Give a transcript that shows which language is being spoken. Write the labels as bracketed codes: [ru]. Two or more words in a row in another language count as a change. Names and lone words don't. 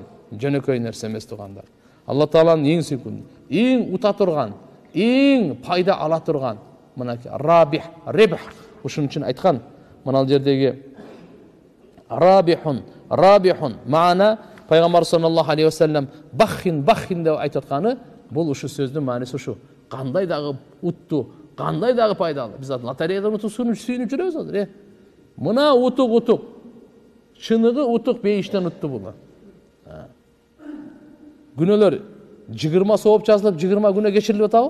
[ky] Жөнөкөй нерсе эмес тугандар. Алла Тааланын эң сүйкүн, эң ута турган, эң пайда ала турган мынакей рабих, рибх. Ушун үчүн айткан мына жердеги рабихун, рабихун маана Пайгамбар [ar] صلى الله عليه وسلم [ky] баххин деп айтып атканы бул ушу сөздүн мааниси ушу. Кандай дагы утту, кандай дагы пайдалуу. Биз лотереядан утуп сүйүнүп жүрөбүз азыр. Мына утук. Чыныгы утук бейиштен утту бул. Күнөөлөр 20 сооп жазылып 20 күнө кечирилип атабы?